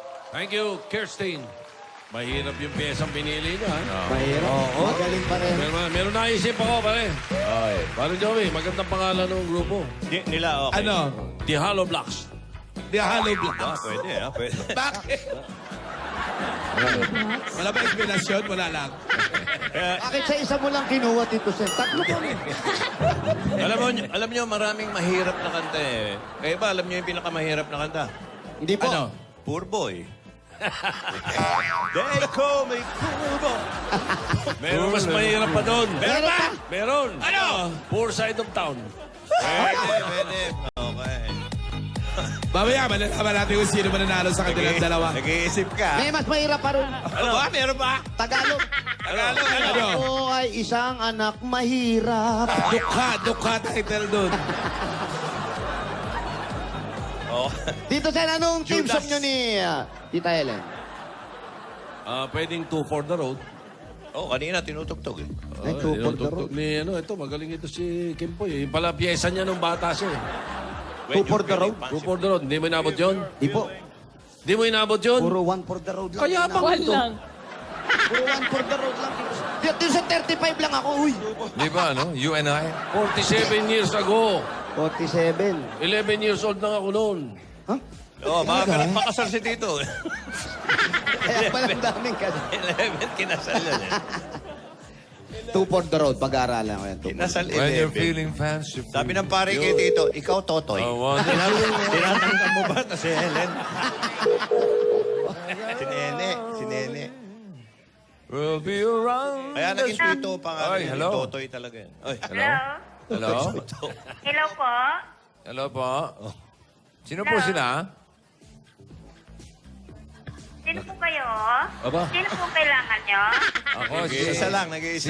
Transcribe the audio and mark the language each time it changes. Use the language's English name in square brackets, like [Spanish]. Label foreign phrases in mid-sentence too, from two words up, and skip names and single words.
[English] Thank you, Kirsten. [Filipino] Mahirap yung piyesang pinili niya. Ha? Mahirap. Magaling pa rin. Meron naisip ako, pare. Pare Joey, magandang pangalan ng grupo. Nila, okay. Ano? The Hollow Blocks. The Hollow Blocks. Pwede, pwede. Bakit? Wala ba explanation? Wala lang. Bakit sa isa mo lang kinuha, Tito Sen? Tatlo ko rin. alam nyo, maraming mahirap na kanta eh. Kaya ba, alam nyo yung pinakamahirap na kanta? Hindi po. Ano? [English] Poor boy. They call me poor boy. [Filipino] Meron mas mahirap pa doon. Meron pa? Meron. Ano? Poor Side of Town. Pwede. Okay. Mamaya, malalaman natin kung sino mananalo sa kanilang dalawa. Nag-iisip ka. May mas mahirap pa rin. Ano ba? Meron ba? Tagalog. Tagalog, Ano? Ako ay isang anak mahirap. Dukha title doon. Oh. Tito Sen, anong team Judas. song nyo ni Tita Helen? Pwedeng Two for the Road. Oh, kanina tinutugtog eh. Ay, Two for the Tinutugtog Road. ni, ito, magaling ito si Kimpoy. Yung pala, pyesa niya nung bata siya. Two for the road. Two for the Road. Hindi mo inabot yun? Di po. Hindi mo inabot yun? Puro [English] one for the road [Filipino] lang. Kaya Tinawag bang ito? Walang. Puro [English] one for the road [Filipino] lang. Dito sa 35 lang ako. Uy. Di ba, ano? You and I? 47 years ago. 47. 11 years old na ako noon. Ha? Oh, baka makasal si Tito. Kaya pala daming kasi. 11, kinasal yan eh. Two for the road. Pag-aaralan ko yan. Two for the Kinasal [English] When you're [Filipino] 11. [English] feeling fancy. [Filipino] Sabi ng pare kay Tito, ikaw Totoy. [English] I want [Filipino] Tinatanggal mo ba na si Helen? Si Nene. [English] We'll be around. [Filipino] Kaya naging Tito pa nga. Ay, hello. Totoy talaga yan. Ay, Hello? Hello? Hello po. Hello po. Sino po sila? Sino po kayo? Aba. Sino po kailangan nyo? Ako Nag-iisa lang, nag-iisa.